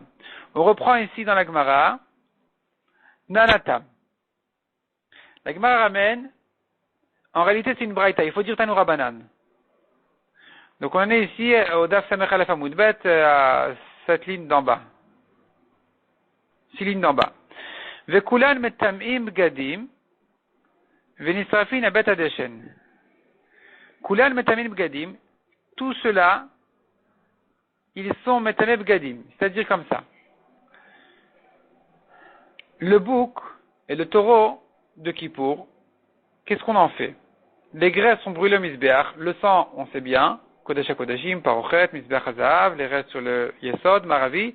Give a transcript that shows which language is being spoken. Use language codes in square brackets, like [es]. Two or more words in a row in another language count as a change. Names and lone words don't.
[fr] On reprend ici dans la Gemara, Nanatam. La Gemara ramène, en réalité c'est une braïta, il faut dire [he] תנו רבנן. [fr] Donc on est ici au [he] דף סמך אלף עמוד בית, [fr] à cette ligne d'en bas. 6 lignes d'en bas. [he] וכולן מטמאים בגדים ונשרפין בבית הדשן. כולן מטמאים בגדים, [fr] tout cela, ils sont [he] מטמאים בגדים, [fr] c'est-à-dire comme ça. Le bouc et le taureau de Kippour, qu'est-ce qu'on en fait? Les graisses sont brûlées au Misbeach, le sang, on sait bien, [he] קודש הקודשים, [fr] Parochet, [he] מזבח הזהב, [fr] les restes sur le Yesod, Maravi.